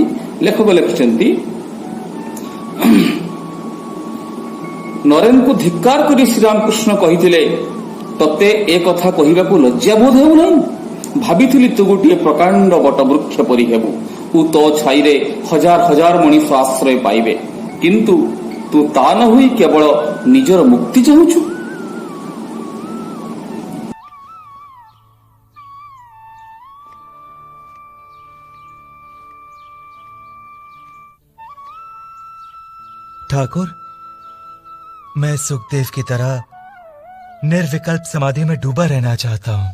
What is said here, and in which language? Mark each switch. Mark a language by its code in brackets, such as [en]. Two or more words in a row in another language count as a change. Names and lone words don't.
[or] ଲେଖକ ଲେଖିଛନ୍ତି, ନରେନଙ୍କୁ ଧିକ୍କାର କରି ଶ୍ରୀରାମକୃଷ୍ଣ କହିଥିଲେ, ତତେ ଏ କଥା କହିବାକୁ ଲଜ୍ଜାବୋଧ ହେଉନାହିଁ? ଭାବିଥିଲି ତୁ ଗୋଟିଏ ପ୍ରକାଣ୍ଡ ବଟବୃକ୍ଷ ପରି ହେବୁ ଓ ତୋ ଛାଇରେ ହଜାର ହଜାର ମଣିଷ ଆଶ୍ରୟ ପାଇବେ, କିନ୍ତୁ ତୁ ତା ନ ହୋଇ କେବଳ ନିଜର ମୁକ୍ତି ଚାହୁଁଛୁ। [hi] ठाकुर, मैं सुखदेव की तरह निर्विकल्प समाधि में डूबा रहना चाहता हूं।